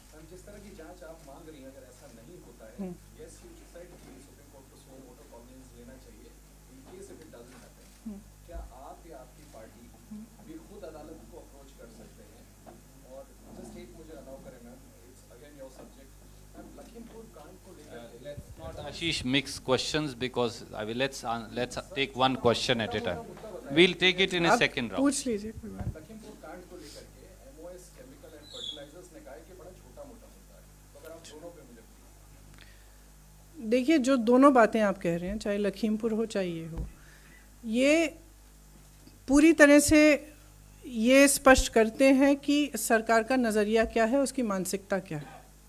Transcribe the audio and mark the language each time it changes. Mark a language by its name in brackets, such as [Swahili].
[Hindi] जिस तरह की जांच आप मांग रही हैं, अगर ऐसा नहीं होता है, [English] yes you decide to [Hindi] supreme court को [English] suo moto cognizance [Hindi] लेना चाहिए [English] In case if it doesn't happen. [Hindi] क्या आप या आपकी पार्टी भी खुद अदालत को अप्रोच कर सकते हैं? और जस्ट एक मुझे अलाउ करें ma'am, [English] it's again your subject ma'am, [Hindi] Lakhimpur कांड को लेकर [English] Let's not Ashish mix questions because let's take one question at a time. We'll take it in a [Hindi] आप [English] second round. [Hindi] पूछ लीजिए, कोई बात लखीमपुर कांड को लेकर के MOS केमिकल एंड फर्टिलाइजर्स ने कहा है कि बड़ा छोटा मोटा मुद्दा है, तो अगर आप दोनों पे मुझे नहीं। देखिए, जो दोनों बातें आप कह रहे हैं, चाहे लखीमपुर हो चाहे ये हो, ये पूरी तरह से ये स्पष्ट करते हैं कि सरकार का नज़रिया क्या है, उसकी मानसिकता क्या है।